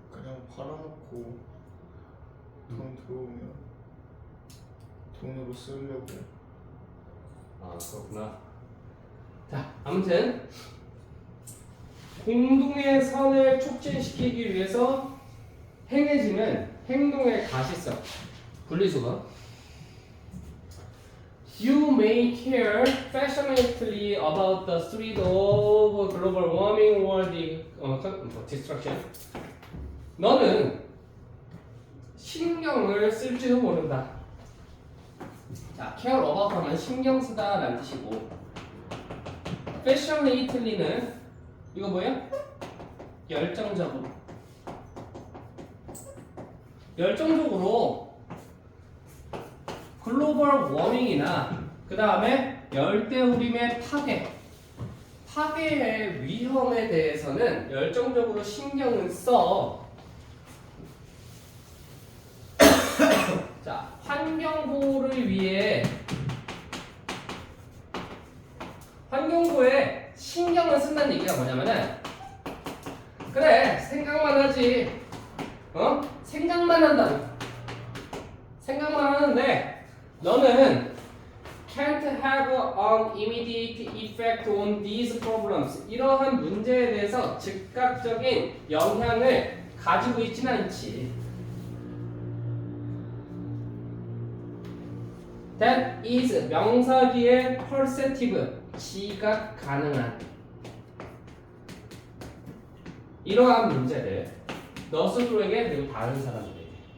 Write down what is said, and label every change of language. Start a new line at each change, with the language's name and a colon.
Korean: 그냥 팔아놓고 돈 들어오면 돈으로 쓰려고. 아 그렇구나. 자 아무튼 공동의 선을 촉진시키기 위해서 행해지는 행동의 가시성 분리수거.
English: You may care passionately about the threat of global warming or the destruction.
Korean: 너는 신경을 쓸지도 모른다. 자, care about 하면 신경 쓰다라는 뜻이고, passionately는 이거 뭐야? 열정적으로. 열정적으로 글로벌 워밍이나 그 다음에 열대우림의 파괴의 위험에 대해서는 열정적으로 신경을 써. 자, 환경보호를 위해 환경보호에 신경을 쓴다는 얘기가 뭐냐면은 그래 생각만 하지 생각만 한다. 생각만 하는데 너는
English: can't have an immediate effect on these problems.
Korean: 이러한 문제에 대해서 즉각적인 영향을 가지고 있지는 않지.
English: That is
Korean: 명사기의 perceptive, 지각 가능한 이러한 문제를 너 스스로에게 그리고 다른 사람들에게.